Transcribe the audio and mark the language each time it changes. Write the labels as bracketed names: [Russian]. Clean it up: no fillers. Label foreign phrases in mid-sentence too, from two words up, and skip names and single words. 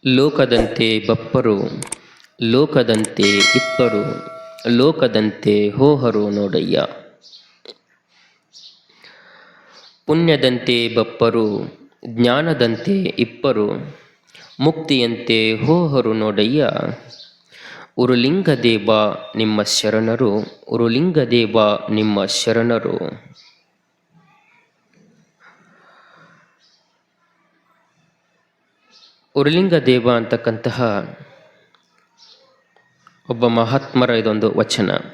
[Kannada] ಲೋಕದಂತೆ ಬಪ್ಪರು, ಲೋಕದಂತೆ ಇಪ್ಪರು, ಲೋಕದಂತೆ ಹೋಹರು ನೋಡಯ್ಯ. ಪುಣ್ಯದಂತೆ ಬಪ್ಪರು, ಜ್ಞಾನದಂತೆ ಇಪ್ಪರು, ಮುಕ್ತಿಯಂತೆ ಹೋಹರು ನೋಡಯ್ಯ. ಉರುಲಿಂಗದೇವ ನಿಮ್ಮ ಶರಣರು, ಉರುಲಿಂಗದೇವ ನಿಮ್ಮ ಶರಣರು. ಉರುಲಿಂಗದೇವ ಅಂತಕ್ಕಂತಹ ಒಬ್ಬ ಮಹಾತ್ಮರ ಇದೊಂದು ವಚನ.